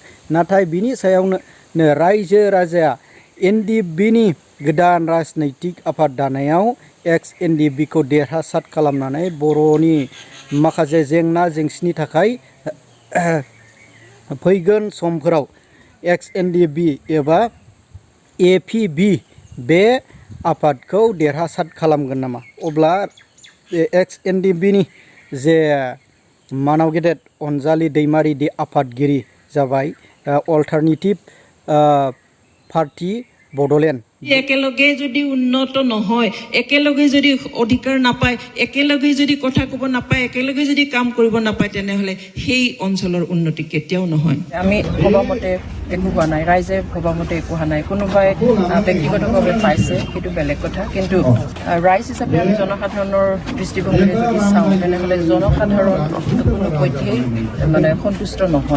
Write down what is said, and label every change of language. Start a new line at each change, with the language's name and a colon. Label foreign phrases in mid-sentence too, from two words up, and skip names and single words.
Bodo: नाथाय बिनि सायावनो रायजो राजाया NDFBनि गोदान राजनैतिक आफाद दानायाव NDFBखौ देरहासार खालामनानै बर'नि माखासे जेंना जेंसिनि थाखाय फैगोन समफोराव NDFB एबा APB बे आफादखौ देरहासार खालामगोन नामा? अब्ला NDFBनि जे मानाव गेदेर अनजालि दैमारि दि आफादगिरि जाबाय अल्टारनेटिभ पार्टी बड'लेण्ड।
Assamese: একেলগে যদি উন্নত নহয়, একেলগে যদি অধিকাৰ নাপায়, একেলগে যদি কথা ক'ব নাপায়, একেলগে যদি কাম কৰিব নাপায়, তেনেহ'লে সেই অঞ্চলৰ উন্নতি কেতিয়াও নহয়। আমি ভবামতে একো হোৱা নাই, ৰাইজে ভবামতে একো হোৱা নাই। কোনোবাই ব্যক্তিগতভাৱে পাইছে সেইটো বেলেগ কথা, কিন্তু ৰাইজ হিচাপে আমি জনসাধাৰণৰ দৃষ্টিভংগীৰে যদি চাওঁ তেনেহ'লে জনসাধাৰণ কোনো পধ্যেই সন্তুষ্ট নহয়।